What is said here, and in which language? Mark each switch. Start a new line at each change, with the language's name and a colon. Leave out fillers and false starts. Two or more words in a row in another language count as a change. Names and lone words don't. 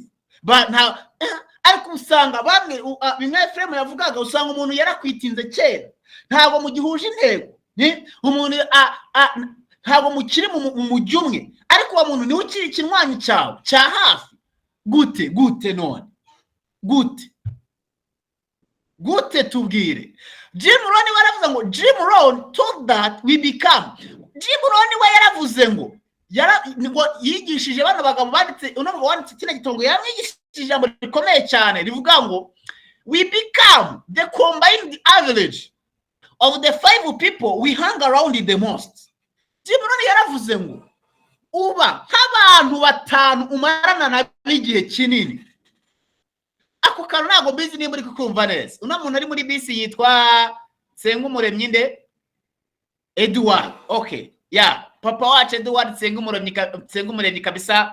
Kinyarwanda: Ariko usanga bamwe bimwe Efrem yavugaga, usanga umuntu yarakwitinze kera, ntabwo mugihuje intego, umuntu ntabwo mukiri mu mujyi umwe, ariko uwo muntu niwe ukiri ikinwanyi cyawe cya hafi. Gute none gute tubwire? Jim Rohn waravuze ngo,
English: Jim Rohn told that we become.
Kinyarwanda: Jim Rohn we yaravuze ngo yigishije bano bagabo banditse uno wanditse kino gitongo, yamwigishije ijambo rikomeye cyane rivuga ngo
English: we become the combined average of the 5 people we hang around the most.
Kinyarwanda: Jim Rohn yaravuze ngo uba nk'abantu 5 umarana na bigihe kinini. Ako kantu ntago bizi nimba uri kukumva neza. Una muntu ari muri bisi yitwa Nsengumuremyi nde? Edward. Okay. Papa wacu Edward Nsengumuremyi kabisa.